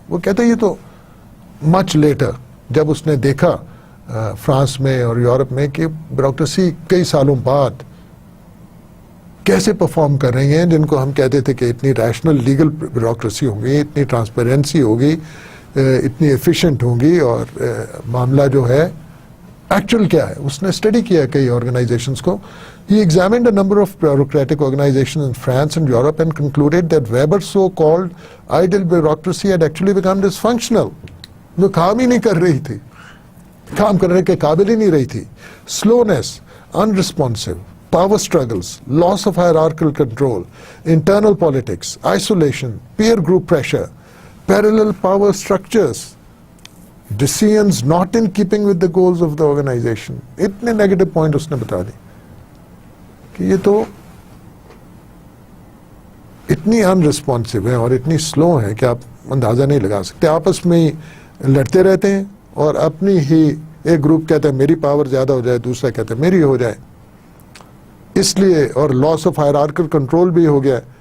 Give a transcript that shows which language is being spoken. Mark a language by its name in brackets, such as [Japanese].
[Urdu] وہ کہتے ہیں یہ تو [English] much later, [Urdu] جب اس نے دیکھا فرانس میں اور یورپ میں کہ بیوروکریسی کئی سالوں بعد کیسے پرفارم کر رہی ہیں, جن کو ہم کہتے تھے کہ اتنی ریشنل لیگل بیوروکریسی ہوگی, اتنی ٹرانسپیرنسی ہوگی, اتنی ایفیشینٹ ہوگی, اور معاملہ جو ہے ایکچوئل کیا ہے. اس نے اسٹڈی کیا کئی آرگنائزیشنس کو. [English] He examined a number of bureaucratic organizations in France and Europe and concluded that Weber's so-called ideal bureaucracy had actually become dysfunctional. [Urdu] وہ کام ہی نہیں کر رہی تھی, کام کرنے کے قابل ہی نہیں رہی تھی. [English] Slowness, unresponsive, power struggles, loss of hierarchical control, internal politics, isolation, peer group pressure, parallel power structures, decisions not in keeping with the goals of the organization. [Urdu] اتنے نیگیٹو پوائنٹ اس نے بتا دی کہ یہ تو اتنی انرسپانسو ہے اور اتنی سلو ہے کہ آپ اندازہ نہیں لگا سکتے. آپس میں ہی لڑتے رہتے ہیں, اور اپنی ہی ایک گروپ کہتا ہے میری پاور زیادہ ہو جائے, دوسرا کہتا ہے میری ہو جائے. اس لیے اور لاس آف ہائرارکل کنٹرول بھی ہو گیا,